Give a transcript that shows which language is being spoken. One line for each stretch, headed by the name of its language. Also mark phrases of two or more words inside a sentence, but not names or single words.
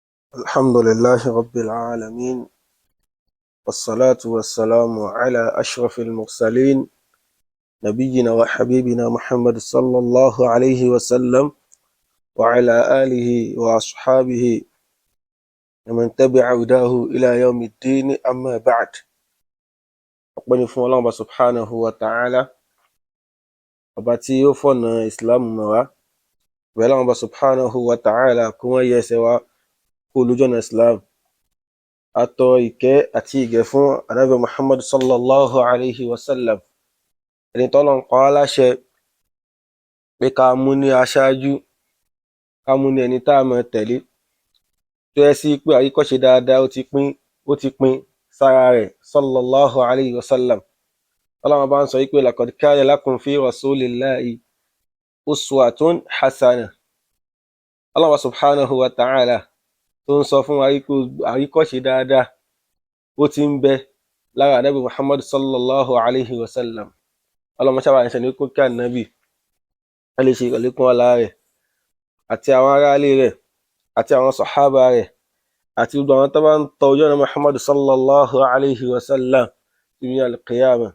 Arabic: الحمد لله رب العالمين، والصلاة والسلام على أشرف المرسلين نبينا وحبيبنا محمد صلى الله عليه وسلم وعلى آله وأصحابه ومن تبع هداه إلى يوم الدين. أما بعد، أقبل
Yoruba: فún
Arabic: الله سبحانه وتعالى
Yoruba: ọba tí ó fọ̀nà Islam mọ́ wa, bẹ́ẹ̀
Arabic: الله سبحانه وتعالى
Yoruba: kó wọ́n yẹ ẹsẹ̀ wa kó lójú ọ̀nà Islam. Atọ ìkẹ́ àti ìgẹ̀ fún Ànábì Muhammad
Arabic: صلى الله عليه وسلم,
Yoruba: ẹni tọ́lọ́run pa wá láṣẹ pé ká mú ní aṣáájú, ká mú ní ẹni tá a máa tẹ̀lé, tó yẹ sí pé àríkọ́ṣe dáadáa ó ti pin sára rẹ̀
Arabic: صلى الله عليه وسلم.
Yoruba: Ọlọ́run bá ń sọ pé
Arabic: لقد كان لكم في رسول الله أسوة حسنة. الله سبحانه وتعالى
Yoruba: tó ń sọ fún wa pé àríkọ́ṣe dáadáa ó ti ń bẹ lára Ànábì Muhammad
Arabic: صلى الله عليه وسلم.
Yoruba: Ọlọ́run ṣàbà ń ṣe ní kó kí ànábì, a lè ṣe ìrọ̀lékún ọlá rẹ̀ àti àwọn aráalé rẹ̀ àti àwọn sàhábà rẹ̀ àti gbogbo àwọn tó bá ń tọ ojú ọ̀nà Muhammad
Arabic: صلى الله عليه وسلم
Yoruba: ní al-qiyamah.